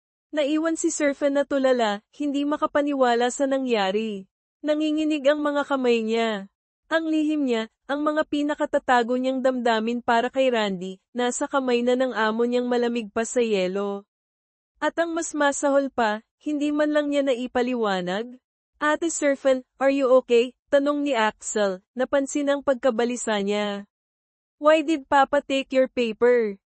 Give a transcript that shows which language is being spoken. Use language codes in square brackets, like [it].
[tl] Naiwan si Serpent na tulala, hindi makapaniwala sa nangyari. Nanginginig ang mga kamay niya. Ang lihim niya, ang mga pinakatatago niyang damdamin para kay Randy, nasa kamay na ng amo niyang malamig pa sa yelo. At ang mas masahol pa, hindi man lang niya naipaliwanag. [en] Ate Serpent, are you okay? [tl] Tanong ni Axel, napansin ang pagkabalisa niya. [en] Why did Papa take your paper?